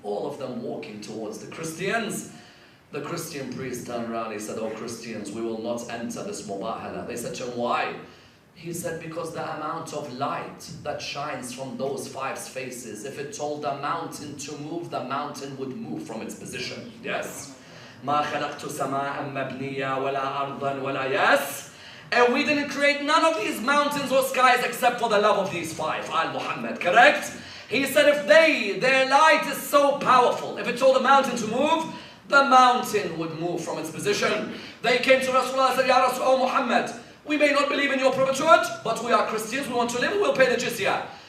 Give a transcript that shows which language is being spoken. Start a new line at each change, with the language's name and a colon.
English: All of them walking towards the Christians. The Christian priest turned around, he said, oh Christians, we will not enter this mubahala. They said to him, why? He said, because the amount of light that shines from those five faces, if it told the mountain to move, the mountain would move from its position. Yes?
Arabic: مَا خَلَقْتُ سَمَاءً مَبْنِيًّا وَلَا أَرْضًا وَلَا yes?
English: And we didn't create none of these mountains or skies except for the love of these five. Al-Muhammad, correct? He said if their light is so powerful, if it told the mountain to move, the mountain would move from its position. They came to Rasulullah and said, Ya Rasul, oh Muhammad, we may not believe in your prophethood, but we are Christians, we want to live, we'll pay the jizya.